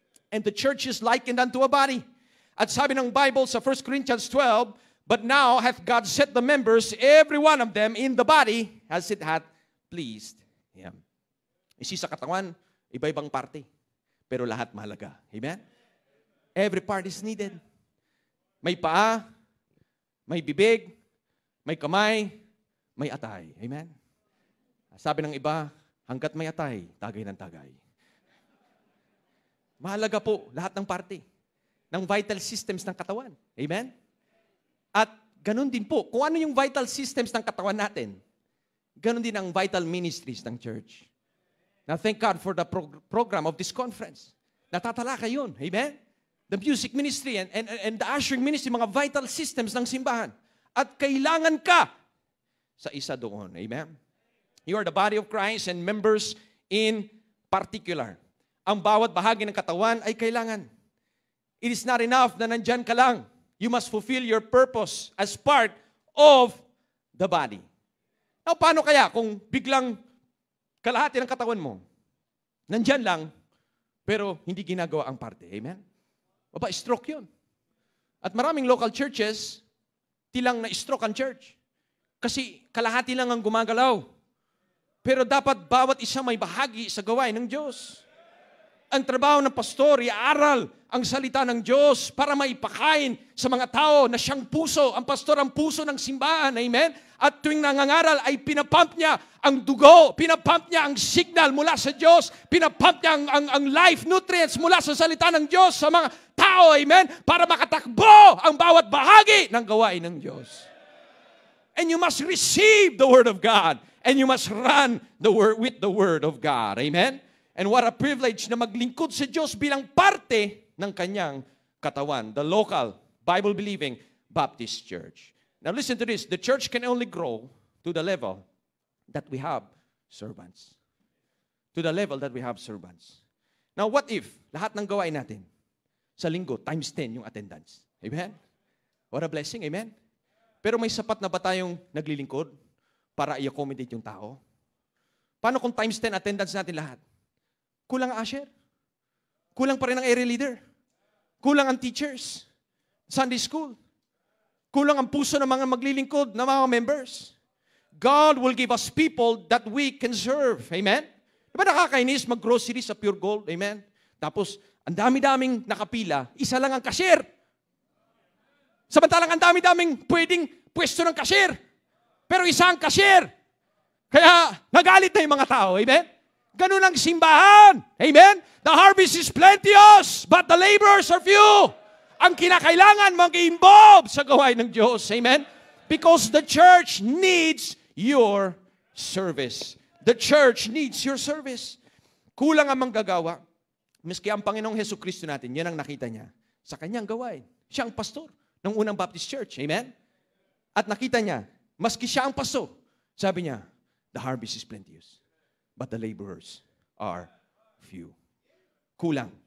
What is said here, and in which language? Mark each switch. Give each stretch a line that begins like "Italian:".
English: And the church is likened unto a body.
Filipino: At sabi ng Bible sa
English: 1 Corinthians 12, but now hath God set the members, every one of them, in the body, as it hath pleased Him.
Filipino: Isi sa katawan, iba-ibang parte. Pero lahat mahalaga. Amen?
English: Every part is needed.
Filipino: May paa, may bibig, may kamay, may atay. Amen? Sabi ng iba, hanggat may atay, tagay ng tagay. Mahalaga po lahat ng parte ng vital systems ng katawan. Amen? At ganun din po, kung ano yung vital systems ng katawan natin, ganun din ang vital ministries ng church.
English: Now, thank God for the program of this conference.
Filipino: Natatalakay yun.
English: Amen? The music ministry and the ushering ministry,
Filipino: mga vital systems ng simbahan. At kailangan ka sa isa doon. Amen?
English: You are the body of Christ and members in particular.
Filipino: Ang bawat bahagi ng katawan ay kailangan.
English: It is not enough
Filipino: na nandyan ka lang.
English: You must fulfill your purpose as part of the body.
Filipino: Now, paano kaya kung biglang kalahati ng katawan mo, nandyan lang, pero hindi ginagawa ang parte? Amen? Baba, stroke yun. At maraming local churches, tilang na-stroke ang church. Kasi kalahati lang ang gumagalaw. Pero dapat bawat isa may bahagi sa gawain ng Diyos. Ang trabaho ng pastor, iaaral ang salita ng Diyos para maipakain sa mga tao na siyang puso. Ang pastor ang puso ng simbahan. Amen? At tuwing nangangaral ay pinapump niya ang dugo, pinapump niya ang signal mula sa Diyos, pinapump niya ang life nutrients mula sa salita ng Diyos sa mga tao. Amen? Para makatakbo ang bawat bahagi ng gawain ng Diyos.
English: And you must receive the Word of God. And you must run with the Word of God. Amen? And what a privilege
Filipino: na maglingkod sa Diyos bilang parte ng kanyang katawan,
English: the local, Bible-believing Baptist Church. Now listen to this, the church can only grow to the level that we have servants. To the level that we have servants. Now what if,
Filipino: lahat ng gawain natin, sa linggo,
English: times 10 yung attendance. Amen? What a blessing, amen?
Filipino: Pero may sapat na ba tayong naglilingkod para i-accommodate yung tao? Paano kung times 10 attendance natin lahat? Kulang ang usher. Kulang pa rin ang area leader. Kulang ang teachers. Sunday school. Kulang ang puso ng mga maglilingkod na mga members.
English: God will give us people that we can serve.
Filipino: Amen? Diba nakakainis mag-grocery sa Pure Gold? Amen? Tapos, ang dami-daming nakapila, isa lang ang cashier. Samantalang ang dami-daming pwedeng pwesto ng cashier. Pero isa ang cashier. Kaya, nagalit na yung mga tao. Amen? Ganun ang simbahan. Amen?
English: The harvest is plenteous, but the laborers are few.
Filipino: Ang kinakailangan mag-involve sa gawain ng Diyos. Amen?
English: Because the church needs your service. The church needs your service.
Filipino: Kulang ang manggagawa. Miski ang Panginoong Hesukristo natin, yan ang nakita niya sa kanyang gawain. Siya ang pastor ng unang Baptist Church. Amen? At nakita niya, maski siya ang pastor, sabi niya,
English: the harvest is plenteous, but the laborers are few.
Filipino: Kulang.